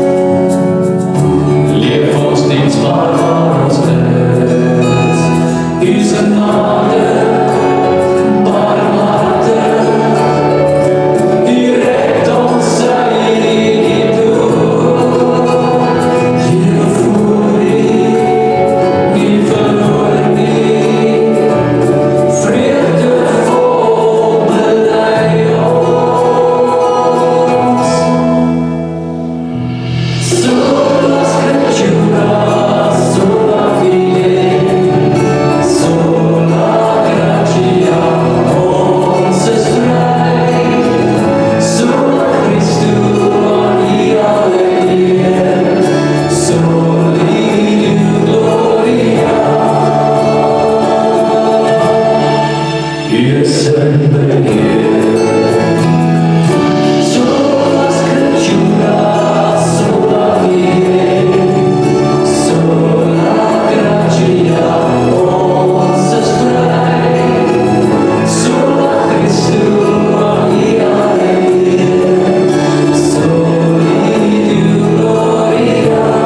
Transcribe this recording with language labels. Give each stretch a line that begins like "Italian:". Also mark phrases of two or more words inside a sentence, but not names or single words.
Afrikaans: Leef ons diens waar ons is, u is genade, barmhartig, u red ons uit die dood. Lewe voor u, nie verloor nie, vreugde vol belei ons.
Latin: Sola Scriptura, sola fide, sola gratia,
Afrikaans: ons is vry.
Latin: Sola Christu,
Afrikaans: ia alleen,
Latin: soli Deo gloria.
Afrikaans: U is in beheer.
Latin: Sola Scriptura, sola fide, sola gratia,
Afrikaans: ons is vry.
Latin: Sola Christu,
Afrikaans: ia alleen,
Latin: soli Deo gloria.